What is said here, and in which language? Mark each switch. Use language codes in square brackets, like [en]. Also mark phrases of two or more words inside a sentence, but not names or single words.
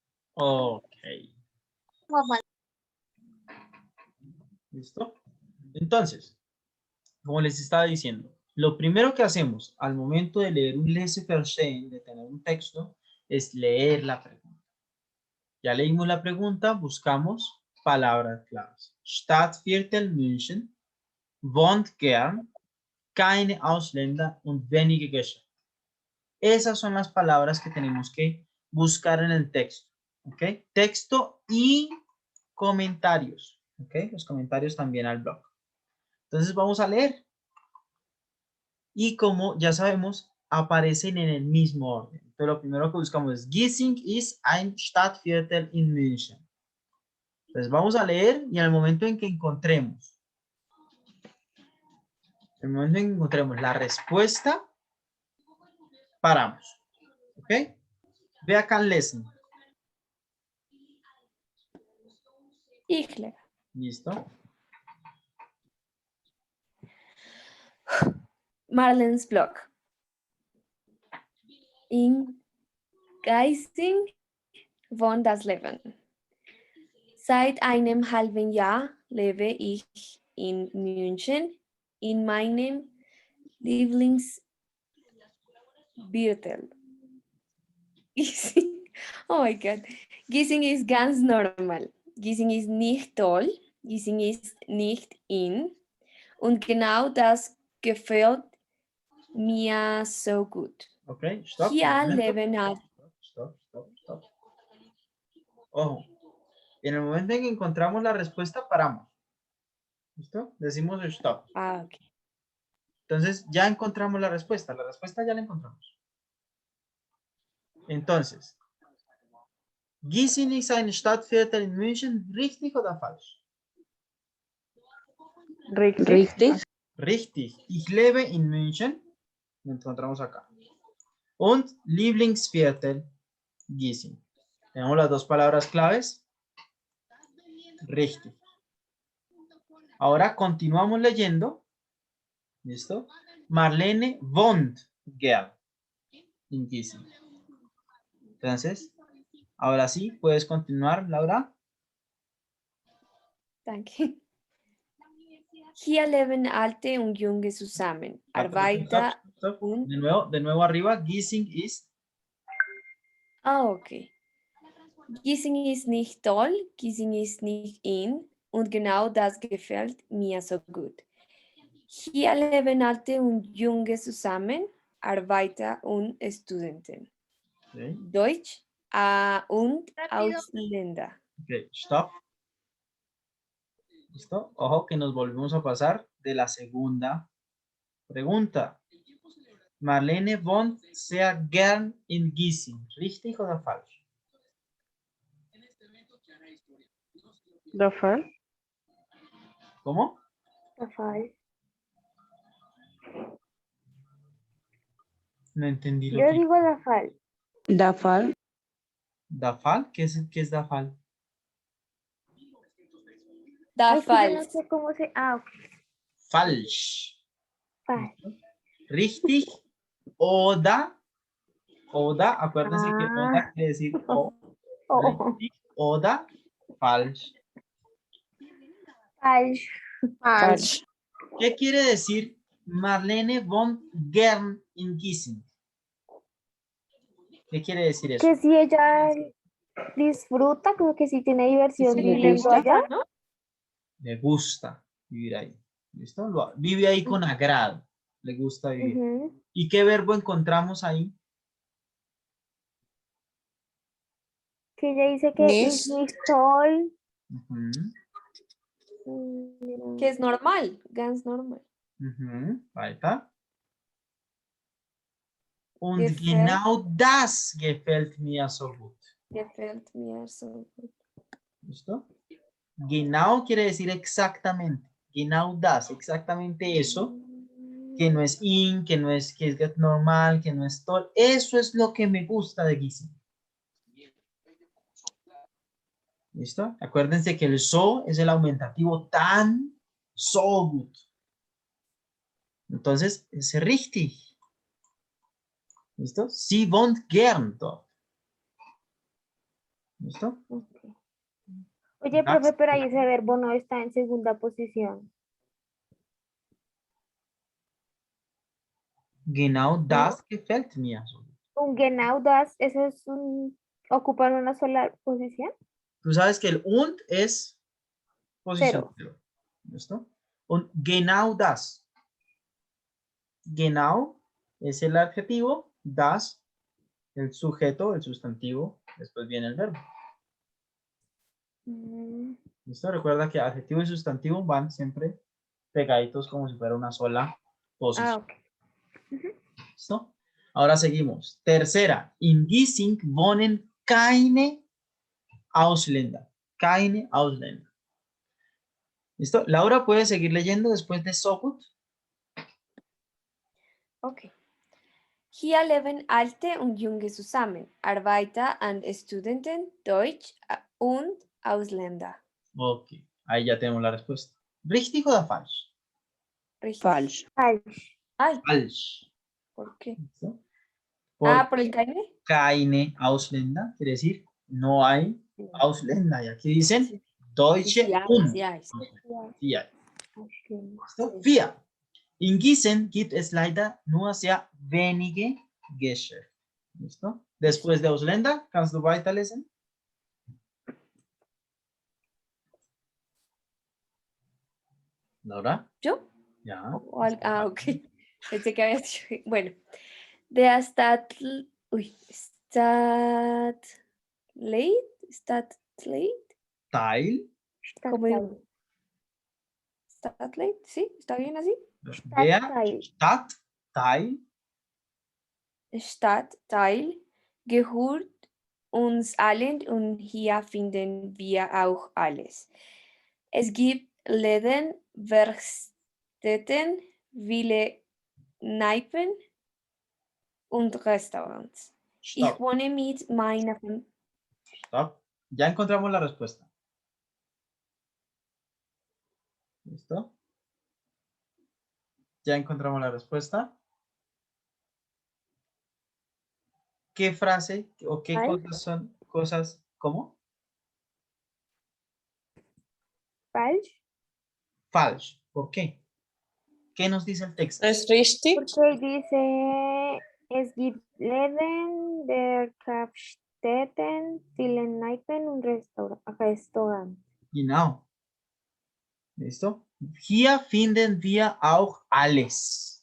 [es] Ok. ¿Listo? Entonces, como les estaba diciendo, lo primero que hacemos al momento de leer un laissez-faire, de tener un texto, es leer la pregunta. Ya leímos la pregunta, buscamos palabras claves. [de] Stadtviertel München, wohnt gern, keine Ausländer und wenige Geschäfte. [es] Esas son las palabras que tenemos que buscar en el texto. ¿Ok? Texto y comentarios. ¿Ok? Los comentarios también al blog. Entonces vamos a leer. Y como ya sabemos, aparecen en el mismo orden. Entonces lo primero que buscamos es [de] Gießing ist ein Stadtviertel in München. [es] Entonces vamos a leer y en el momento en que encontremos, la respuesta, paramos. ¿Ok? Ve acá en listen. [de] Ich lebe. [es] ¿Listo? [de] Marlens Blog. In Geising wohnt das Leben. Seit einem halben Jahr lebe ich in München, in meinem Lieblingsviertel. Gießing, [en] oh my God. [de] Gießing ist ganz normal. Gießing ist nicht toll. Gießing ist nicht in. Und genau das gefällt mir so gut. [en] Ok, stop. [de] Hier leben [en] Stop. [es] Ojo. En el momento en que encontramos la respuesta, paramos. ¿Listo? Decimos stop. Ah, ok. Entonces, ya encontramos la respuesta. La respuesta ya la encontramos. Entonces, [de] Gießing ist ein Stadtviertel in München, richtig oder falsch? Richtig. Richtig. Ich lebe in München. [es] Lo encontramos acá. [de] Und Lieblingsviertel, Gießing. [es] Tenemos las dos palabras claves. [de] Richtig. [es] Ahora continuamos leyendo. ¿Listo? [de] Marlene wohnt gern in Gießing. [es] Entonces, ahora sí, puedes continuar, Laura. [de] Danke. Hier leben alte und junge zusammen. Arbeiter [en] Stop. [de] und... [es] De nuevo arriba. [de] Gießing ist. [es] Ah, okay. [de] Gießing ist nicht toll, Gießing ist nicht in und genau das gefällt mir so gut. Hier leben alte und junge zusammen, Arbeiter und Studenten. [es] Okay. [de] Deutsch und Ausländer. [en] Ok, stop. [es] ¿Listo? Ojo que nos volvemos a pasar de la segunda pregunta. [de] Marlene wohnt sehr gern in Gießing. ¿Richtig oder falsch? Der Fall. [es] ¿Cómo? No entendí lo Yo que... digo la fal. [de] Der Fall. ¿Dafal? [es] ¿Qué es Dafal? Da Es que yo no [de] falsch. [es] sé cómo se... Ah, ok. [de] Falsch. Fal. Richtig oder, [es] acuérdense que Ah. oder quiere decir o, Oh, [de] richtig oder falsch. fal. Falsch. [es] ¿Qué quiere decir [de] Marlene wohnt gern in Gießing? [es] ¿Qué quiere decir eso? Que si ella disfruta, como que si tiene diversión Sí, le viviendo gusta. allá. Le gusta vivir ahí. ¿Listo? Vive ahí con agrado. Le gusta vivir. Ujú. ¿Y qué verbo encontramos ahí? Que ella dice que [de] Nicht. is nicht toll. [es] Ujú, Que es normal, [de] ganz normal. ujú, weiter. Und Gefällt. genau das gefällt mir so gut. Gefällt mir so gut. [es] ¿Listo? Genau quiere decir exactamente. [de] Genau das, [es] exactamente eso. Que no es in, que no es que es normal, que no es todo. Eso es lo que me gusta de Gießing. ¿Listo? Acuérdense que el so es el aumentativo tan, [de] so gut. [es] Entonces, es richtig. ¿Listo? [de] Sie wohnt gern dort. [es] ¿Listo? Ok. Oye, [de] Das. [es] profe, pero ahí ese verbo no está en segunda posición. [de] Genau das gefällt mir. Un genau das, [es] eso es un, ocupan una sola posición. Tú sabes que el und es posición Cero. 0. ¿Listo? [de] Und genau das. [es] Genau es el adjetivo, das el sujeto, el sustantivo, después viene el verbo. Mm, ¿Listo? Recuerda que adjetivo y sustantivo van siempre pegaditos como si fuera una sola posición. ok. ¿Listo? Ahora seguimos. Tercera. [de] In Gießing wohnen keine Ausländer. Keine Ausländer. [es] ¿Listo? Laura puede seguir leyendo después de [de] so gut. [es] Okay. [de] Hier leben Alte und Junge zusammen, Arbeiter und Studenten, Deutsch und Ausländer. [es] Ok. Ahí ya tenemos la respuesta. [de] ¿Richtig oder falsch? Richtig. Falsch. Falsch. [es] Ay, [de] Falsch. [es] ¿por qué? ¿Listo? Ah, ¿por el keine? [de] Keine Ausländer, [es] quiere decir no hay Ausländer. Y aquí dicen Deutsche Sí hay, [de] und. [es] sí hay. Sí hay. [de] Ausländer. [es] ¿Listo? 4. [de] In Gießen gibt es leider nur sehr wenige Geschäfte. [es] ¿Listo? Después de [de] Ausländer, kannst du weiterlesen? Laura? [es] ¿Yo? [de] Ja. [es] Ok. Pensé que había dicho. Bueno. [de] Der Stadtleit. Teil. ¿Cómo digo? Stadtteil. Stadtleit, ¿sí? ¿Está bien así? Der Stadtteil. Stadtteil Stadtteil gehört uns allen und hier finden wir auch alles. Es gibt Läden, Werkstätten, viele Kneipen und Restaurants. Ich [en] Stop. [de] wohne mit meiner Familie. [en] Stop. [es] Ya encontramos la respuesta. ¿Listo? Ya encontramos la respuesta. ¿Qué frase o qué Ay. cosas son cosas? ¿Cómo? [de] Falsch. Falsch. [es] ¿Por qué? ¿Qué nos dice el texto? [de] Es richtig. [es] Porque dice, [de] es gibt Läden, der Kapstätten, viele Kneipen und Restaurant. [es] Genau. ¿Listo? [de] Hier finden wir auch alles.